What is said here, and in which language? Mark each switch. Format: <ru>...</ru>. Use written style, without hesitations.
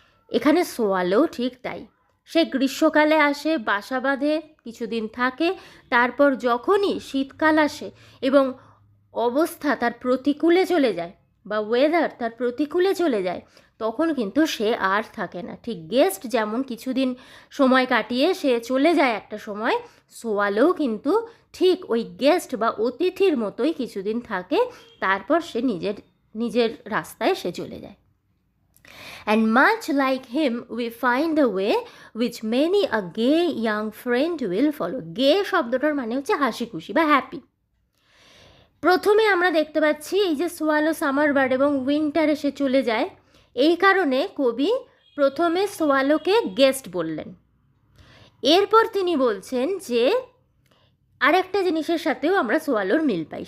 <bn>এখানে সোয়ালো ঠিক তাই। সে গ্রীষ্মকালে আসে, বাসা বাঁধে, কিছুদিন থাকে, তারপর যখনই শীতকাল আসে এবং অবস্থা তার প্রতিকূলে চলে যায়, বা ওয়েদার তার প্রতিকূলে চলে যায়, তখন কিন্তু সে আর থাকে না। ঠিক গেস্ট যেমন কিছুদিন সময় কাটিয়ে সে চলে যায় একটা সময়, সোয়ালোও কিন্তু ঠিক ওই গেস্ট বা অতিথির মতোই কিছুদিন থাকে, তারপর সে নিজের রাস্তায় সে চলে যায়।</bn> <en>And much like him, we find a way which many a gay young friend will follow.</en> <bn>Gay শব্দটার মানে হচ্ছে হাসি খুশি বা হ্যাপি। প্রথমে আমরা দেখতে পাচ্ছি এই যে সোয়ালো সামার বার্ড এবং উইন্টারে সে চলে যায়, এই কারণে কবি প্রথমে সোয়ালোকে গেস্ট বললেন। এরপর তিনি বলছেন যে আরেকটা জিনিসের সাথেও আমরা সোয়ালোর মিল পাই।</bn>